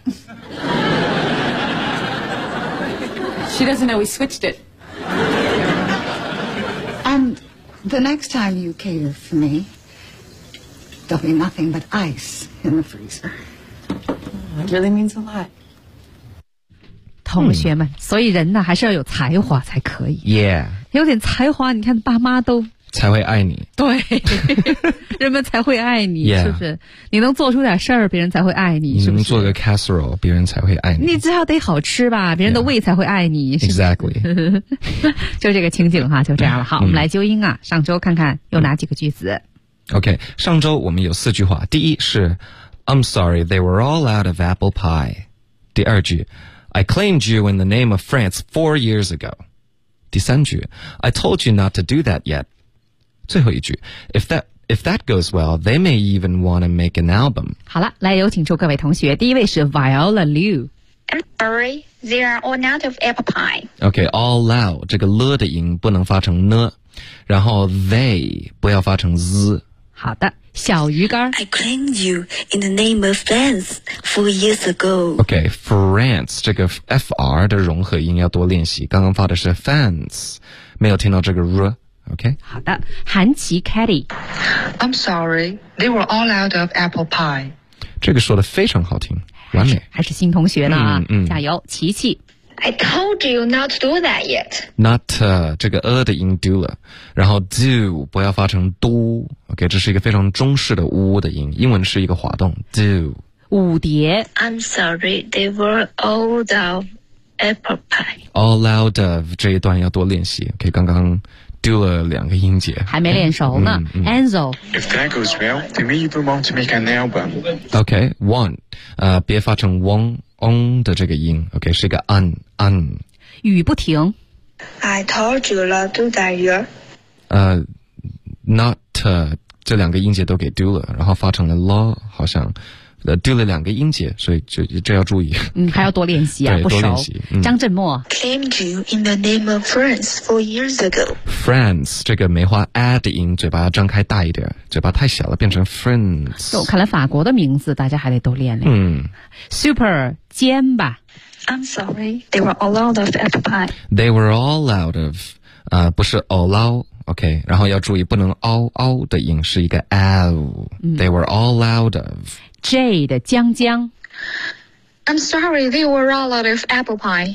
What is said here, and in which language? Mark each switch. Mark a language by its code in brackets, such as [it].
[en] She doesn't know we switched it. And the next time you cater for me, there'll be nothing but ice in the freezer. That really means a lot. [zh] 同学们，所以人呢还是要有才华才可以。 [en] Yeah. [zh] 有点才华，你看爸妈都才会爱你。对，人们才会爱你， [en] yeah. [zh] 是不是？你能做出点事儿，别人才会爱你。你能做个 casserole， 别人才会爱你。你至少得好吃吧，别人的胃才会爱你。 [en] Yeah. [zh] 是不是 [en] exactly， [zh] 就这个情景哈，就这样了。好，我们来纠音啊，上周看看有哪几个句子。 OK， 上周我们有四句话。第一是 [en] ，I'm sorry they were all out of apple pie。 [zh] 第二句。 [en] I claimed you in the name of France 4 years ago. [zh] 第三句 [en] I told you not to do that yet. 最后一句 if that goes well, they may even want to make an album. [zh] 好了，来有请出各位同学。第一位是 Viola Liu. [en] I'm sorry, they are all out of apple pie. [zh] Okay, all out, 这个 了 的音不能发成 呢 然后 they 不要发成 z。好的，小鱼干。 [en] I claimed you in the name of France 4 years ago. [zh] Okay, France 这个 F R 的融合音要多练习。刚刚发的是 France， 没有听到这个 r。Okay. 好的，韩琪 Kelly。 [en] I'm sorry, they were all out of apple pie. [zh] 这个说的非常好听，完美。还是新同学呢啊，加油，琪琪。 [en] I told you not to do that yet. [zh] Not 这个的音 do 了，然后 do 不要发成 do. OK， 这是一个非常中式的的音，英文是一个滑动 do. 五碟。 [en] I'm sorry, they were all out of apple pie. All out of [zh] 这一段要多练习。OK， 刚刚 do 了两个音节，还没练熟呢。Enzo. [en] If that goes well, they may even want to make an album. [zh] OK, want 别发成 want. on 的这个音 ，OK， 是一个 on，雨不停。 [en] I told you not to do that yet. [zh] Not 这两个音节都给 do 了，然后发成了 law， 好像 do 了两个音节，所以就要注意。还要多练习啊，不熟。多练习张振墨 [en] claimed you in the name of France 4 years ago. [zh] France 这个梅花 a 的音，嘴巴要张开大一点，嘴巴太小了，变成 France。就看来法国的名字大家还得多练练。 Super。 煎吧 [en] I'm sorry, they were all out of apple pie. They were all out of, [zh] 不是 [en] all out, OK, [zh] 然后要注意不能 [en] all out [zh] 的音是一个 [en] ow,they were all out of. [zh] J 的江江 [en] I'm sorry, they were all out of apple pie.